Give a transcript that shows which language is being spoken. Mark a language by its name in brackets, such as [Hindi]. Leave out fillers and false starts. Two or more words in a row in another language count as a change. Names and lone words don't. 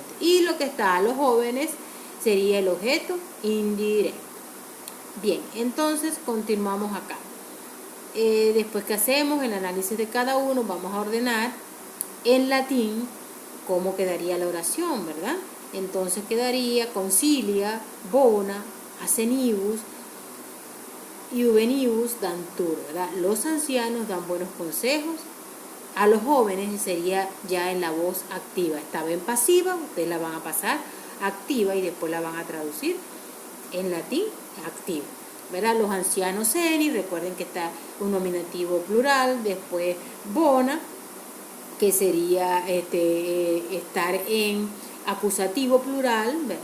[Spanish] Y lo que está a los jóvenes sería el objeto indirecto. Bien, entonces continuamos acá. Después que hacemos el análisis de cada uno, vamos a ordenar en latín cómo quedaría la oración, ¿verdad? Entonces quedaría [Latin] concilia, bona, acenibus, iuvenibus dantur, [Spanish] ¿verdad? Los ancianos dan buenos consejos. A los jóvenes sería ya en la voz activa. Estaba en pasiva, ustedes la van a pasar activa y después la van a traducir en latín activa, ¿verdad? Los ancianos seni, recuerden que está un nominativo plural, después bona, que sería estar en acusativo plural, ¿verdad?